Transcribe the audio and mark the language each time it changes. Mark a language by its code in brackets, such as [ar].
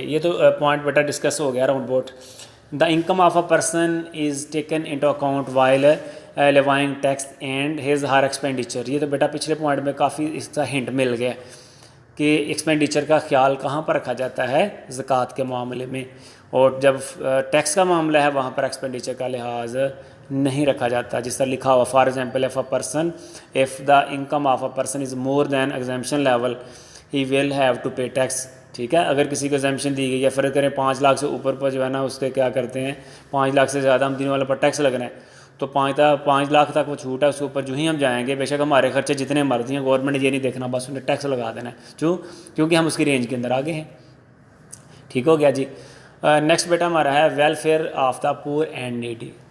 [ur] یہ تو پوائنٹ بیٹا ڈسکس ہو گیا [en] Around about the income of a person is taken into account while levying tax and his her expenditure. [ur] یہ تو بیٹا پچھلے point میں کافی اس کا ہنٹ مل گیا کہ ایکسپینڈیچر کا خیال کہاں پر رکھا جاتا ہے، زکوٰۃ کے معاملے میں. اور جب ٹیکس کا معاملہ ہے وہاں پر ایکسپینڈیچر کا لحاظ نہیں رکھا جاتا. جس طرح لکھا ہوا [en] For example if the income of a person is more than exemption level he will have to pay tax. [ur] ٹھیک ہے. اگر کسی کو ایگزامپشن دی گئی ہے، فرض کریں 5 لاکھ سے اوپر پر جو ہے نا اس کے کیا کرتے ہیں 5 لاکھ سے زیادہ آمدنی والے پر ٹیکس لگنا ہے، تو 5 لاکھ تک وہ چھوٹ ہے، اس کے اوپر جو ہی ہم جائیں گے بے شک ہمارے خرچے جتنے مرضی ہیں گورنمنٹ نے یہ نہیں دیکھنا، بس انہیں ٹیکس لگا دینا ہے. کیونکہ ہم اس کی رینج کے اندر آگے ہیں. ٹھیک ہو گیا جی. نیکسٹ بیٹا ہمارا ہے [en] Welfare of the poor and needy.